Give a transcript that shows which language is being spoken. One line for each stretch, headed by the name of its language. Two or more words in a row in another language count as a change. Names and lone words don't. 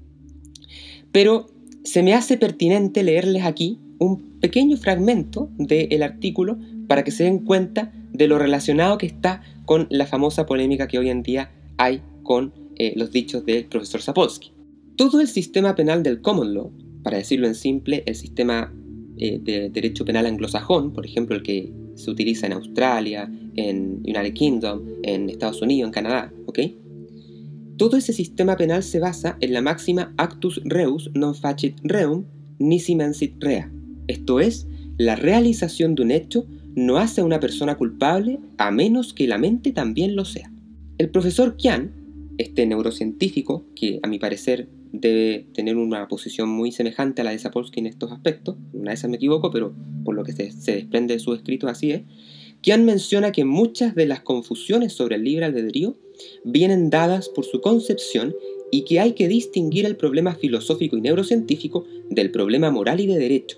Spanish: Pero se me hace pertinente leerles aquí un pequeño fragmento del artículo para que se den cuenta de lo relacionado que está con la famosa polémica que hoy en día hay con los dichos del profesor Sapolsky. Todo el sistema penal del
English: common law,
Spanish: para decirlo en simple, el sistema de derecho penal anglosajón, por ejemplo el que se utiliza en Australia, en United Kingdom, en Estados Unidos, en Canadá, ¿ok? Todo ese sistema penal se basa en la máxima
Latin: actus reus non facit reum nisi mensit rea,
Spanish: esto es, la realización de un hecho no hace a una persona culpable a menos que la mente también lo sea. El profesor Quián, este neurocientífico, que a mi parecer debe tener una posición muy semejante a la de Sapolsky en estos aspectos, una de esas me equivoco, pero por lo que se desprende de sus escritos así es, Quián menciona que muchas de las confusiones sobre el libre albedrío vienen dadas por su concepción y que hay que distinguir el problema filosófico y neurocientífico del problema moral y de derecho.